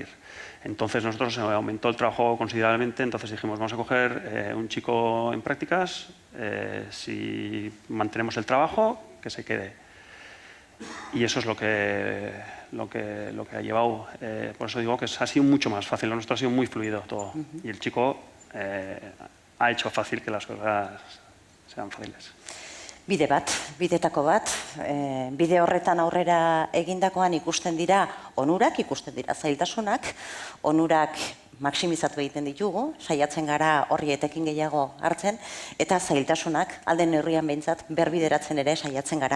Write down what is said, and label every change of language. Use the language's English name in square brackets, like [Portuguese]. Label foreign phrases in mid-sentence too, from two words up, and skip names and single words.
[Spanish] Entonces nosotros aumentó el trabajo considerablemente, entonces dijimos vamos a coger un chico en prácticas, si mantenemos el trabajo, que se quede. Y eso es lo que ha llevado. Por eso digo que ha sido mucho más fácil, lo nuestro ha sido muy fluido todo. Y el chico ha hecho fácil que las cosas sean fáciles. [Basque] Bidetako bat, bide horretan aurrera egindakoan ikusten dira onurak, ikusten dira zailtasunak, onurak maksimizatu egiten ditugu, saiatzen gara horri etekin gehiago hartzen, eta zailtasunak alden neurrian behintzat berbideratzen ere saiatzen gara.